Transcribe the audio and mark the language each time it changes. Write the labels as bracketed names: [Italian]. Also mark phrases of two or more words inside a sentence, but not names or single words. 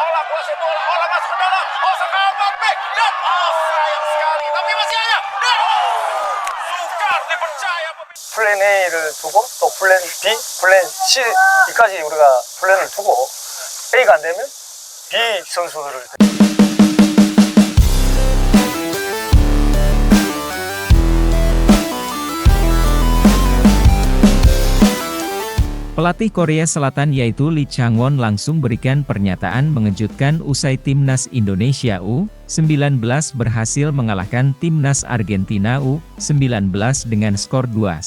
[Malay] kuasai bola, olah masuk ke dalam, sekarang back, dan sayang sekali, tapi masih ada, dan sukar dipercaya. [Korean] 플랜 A를 두고 또 플랜 B, 플랜 C까지 우리가 플랜을 두고 A가 안 되면 B 선수들을 [Indonesian] Pelatih Korea Selatan yaitu Lee Chang-won langsung berikan pernyataan mengejutkan usai Timnas Indonesia U19 berhasil mengalahkan Timnas Argentina U19 dengan skor 2-1.